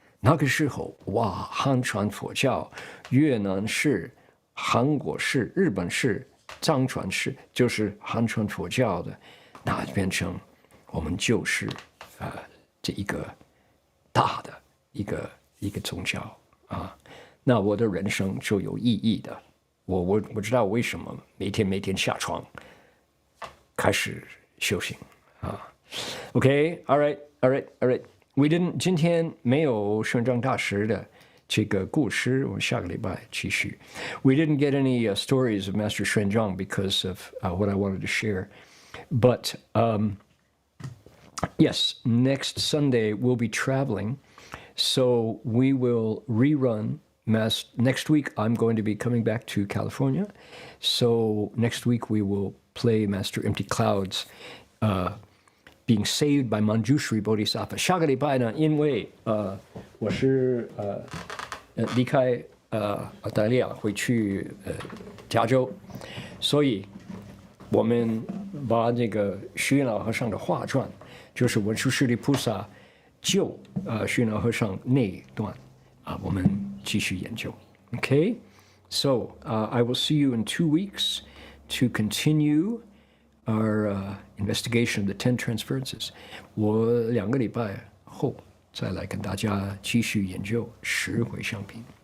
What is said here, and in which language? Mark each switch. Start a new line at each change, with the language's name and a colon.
Chinese: 那个时候，哇，汉传佛教，越南式、韩国式、日本式、藏传式，就是汉传佛教的，那变成我们就是这一个大的一个宗教那我的人生就有意义的。我知道为什么每天下床开始修行
English: OK, all right.
Chinese: 今天没有玄奘大师的这个故事，我们下个礼拜继续。
English: We didn't get any stories of Master Xuanzang because of what I wanted to share, but yes, next Sunday we'll be traveling, so we will rerun. Next week I'm going to be coming back to California, so next week we will play Master Empty Clouds, being saved by Manjushri Bodhisattva.
Chinese: 下个礼拜呢，因为我是离开澳大利亚回去加州，所以我们把这个虚云老和尚的画传，就是文殊师利菩萨救虚云老和尚那一段我们继续研究。
English: Okay, so I will see you in 2 weeks to continue our investigation of the 10 Transferences.
Chinese: 我2个礼拜后再来跟大家继续研究十回向品。